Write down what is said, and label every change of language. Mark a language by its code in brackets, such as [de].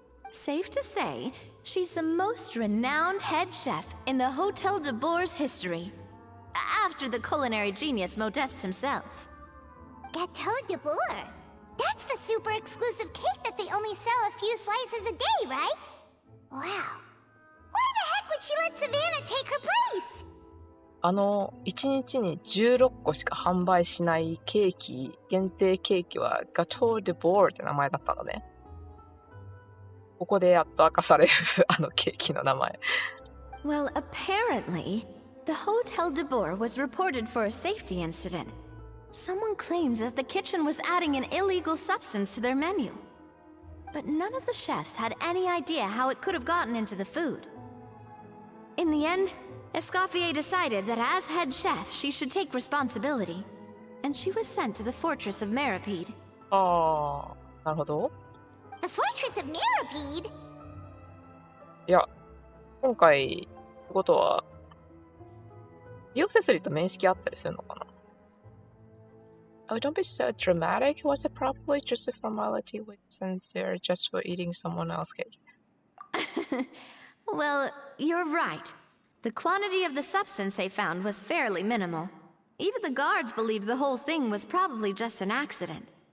[en] Safe to say, she's the most renowned head chef in the Hotel de Bourg's history, after the culinary genius Modeste himself. Gâteau de Bourg? That's the super exclusive cake that they only sell a few slices a day, right? Wow. Why the heck would she let Savannah take her place? [ja] 1日に16個しか販売しないケーキ、限定ケーキはガトー・デ・ボールって名前だったんだね。ここでやっと明かされるケーキの名前。 [en] Well, apparently, the Hotel de Bourg was reported for a safety incident. Someone claims that the kitchen was adding an illegal substance to their menu. But none of the chefs had any idea how it could have gotten into the food. In the end, Escoffier decided that as head chef, she should take responsibility, and she was sent to the fortress of Meripede. [ja] ああ、なるほど。 [en] The Fortress of Meripede? [ja] いや、今回ってことは、リオセスリと面識あったりするのかな。 [en] Oh, don't be so dramatic. Was it probably just a formality since they're just for eating someone else's cake? Well, you're right. The quantity of the substance they found was fairly minimal. Even the guards believed the whole thing was probably just an accident.